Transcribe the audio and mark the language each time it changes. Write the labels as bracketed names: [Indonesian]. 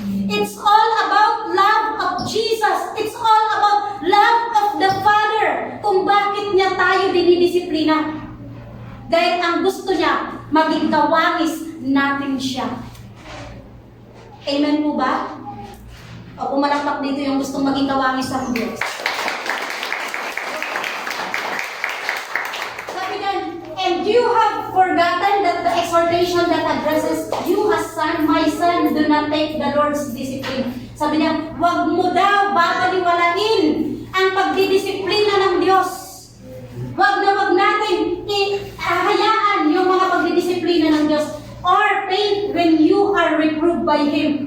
[English] It's all about love of Jesus. It's all about love of the Father. [Filipino] Kung bakit niya tayo dinidisiplina. Dahil ang gusto niya, maging kawangis natin siya. Amen po ba? O pumalakpak dito yung gustong maging kawangis ng Diyos. Sabi niyan, [English] and you have forgotten that the exhortation that addresses you as son, my son, do not take the Lord's discipline. [Filipino] Sabi niya, wag mo daw babaliwalain ang pagdidisiplina ng Diyos. Wag natin ihayaan yung mga pagdidisiplina ng Diyos. [English] Or pain when you are reproved by Him.